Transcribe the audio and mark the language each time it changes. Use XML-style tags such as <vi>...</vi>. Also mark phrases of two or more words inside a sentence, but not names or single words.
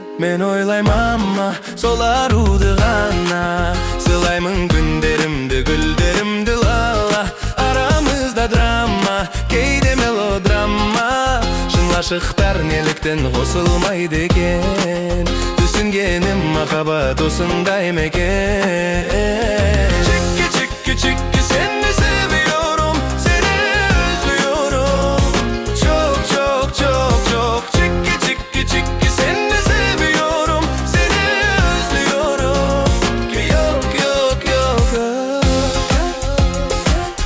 <kk>Мен ойлаймама сол аруды ғана, сыйлаймын күндерімді, гүлдерімді лала. Арамызда драма, кейде мелодрама, шын ғашықтар неліктен қосылмайды екен? Түсінгенім махаббат осындай ма екен? Чикки, чикки, чикки,</kk> <tr>seni seviyorum, seni özlüyorum. Çok, çok, çok, çok. Çikki, çikki, çikki, seni seviyorum, seni özlüyorum. Yok, yok, yok, yok.</tr>